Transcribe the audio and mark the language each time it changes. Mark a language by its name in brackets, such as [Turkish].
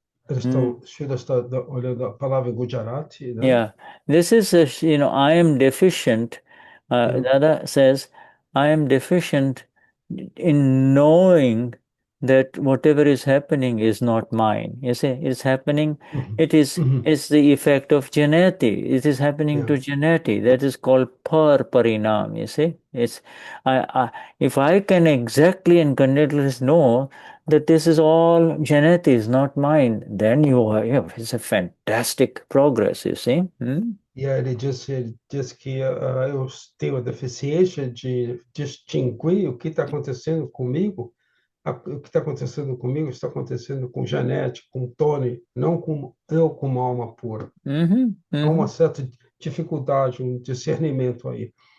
[Portuguese] Eles estão, Shuddha está olhando a palavra em Gujarati, né? [English] Yeah, this is, I am deficient. Dada says, I am deficient in knowing that whatever is happening is not mine. You see, it's happening, it's the effect of Janati. It is happening to Janati. That is called parinam, you see. If I can exactly and continuously know that this is all Janati, is not mine, then it's a fantastic progress, you see. [Portuguese] E aí ele disse que eu tenho a deficiência de distinguir o que está acontecendo comigo. O que está acontecendo comigo está acontecendo com Janete, com Tony, não com eu como alma pura. Há uma certa dificuldade, um discernimento aí.